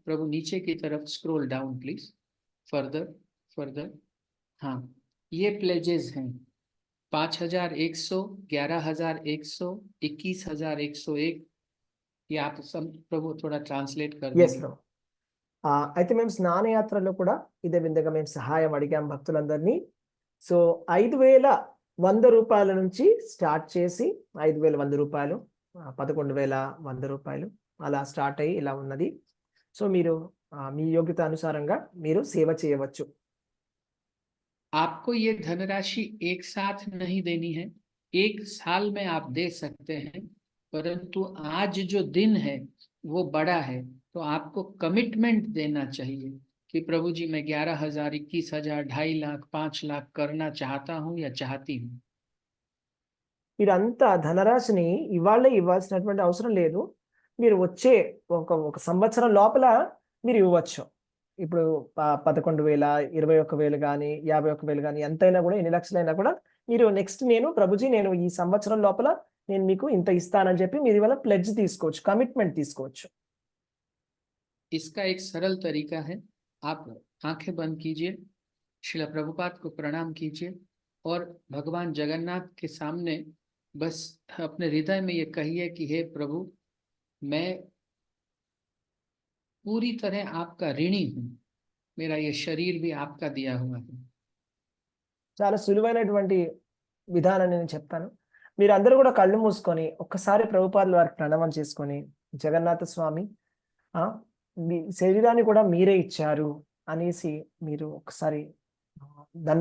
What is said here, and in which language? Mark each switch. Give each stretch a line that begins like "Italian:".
Hindi: प्रभु नीचे की तरफ scroll down please, further further. हाँ, ये प्लेजेस हैं 5,100, 11,100, 21,101। ये आप सब प्रभु थोड़ा ट्रांसलेट कर
English: ఎస్
Hindi: देंगे।
Telugu: ప్రభు. అయితే మేము స్నానయాత్రలో కూడా ఇదే విధంగా మేము సహాయం అడిగాం భక్తులందరినీ. సో 5,100 రూపాయల నుంచి స్టార్ట్ చేసి 5,100 రూపాయలు, 11,100 రూపాయలు అలా స్టార్ట్ అయ్యి ఇలా ఉన్నది. సో మీరు మీ యోగ్యత అనుసారంగా మీరు సేవ చేయవచ్చు.
Hindi: आपको ये धनराशि एक साथ नहीं देनी है, 1 साल में आप दे सकते हैं, परंतु आज जो दिन है वो बड़ा है, तो आपको कमिटमेंट देना चाहिए कि प्रभु जी मैं 11,000, 21,000, 2.5 लाख, 5 लाख करना चाहता हूँ या चाहती हूँ।
Telugu: మీరంతా ధనరాశిని ఇవాళే ఇవ్వాల్సినటువంటి అవసరం లేదు. మీరు వచ్చే ఒక సంవత్సరం లోపల మీరు ఇవ్వచ్చు. ఇప్పుడు 11,000, 21,000 కానీ 51,000 కానీ ఎంతైనా కూడా, ఎన్ని లక్షలైనా కూడా మీరు నెక్స్ట్ ప్రభుజీ నేను ఈ సంవత్సరం లోపల నేను మీకు ఇంత ఇస్తానని చెప్పి మీరు ఇవాళ ప్లెడ్జ్ తీసుకోవచ్చు, కమిట్మెంట్ తీసుకోవచ్చు.
Hindi: इसका एक सरल तरीका है, आप आंखें बंद कीजिए, श्रील प्रभुपाद को प्रणाम कीजिए और भगवान जगन्नाथ के सामने बस अपने हृदय में ये कहिए कि हे प्रभु, मैं पूरी तरह आपका ऋणी हूँ, मेरा ये शरीर भी आपका दिया हुआ है।
Telugu: చాలా సులువైనటువంటి విధానాన్ని నేను చెప్తాను. మీరందరూ కూడా కళ్ళు మూసుకొని ఒక్కసారి ప్రభుపాదుల వారికి ప్రణామం చేసుకొని, జగన్నాథ స్వామి మీ శరీరాన్ని కూడా మీరే ఇచ్చారు అనేసి మీరు ఒకసారి దండం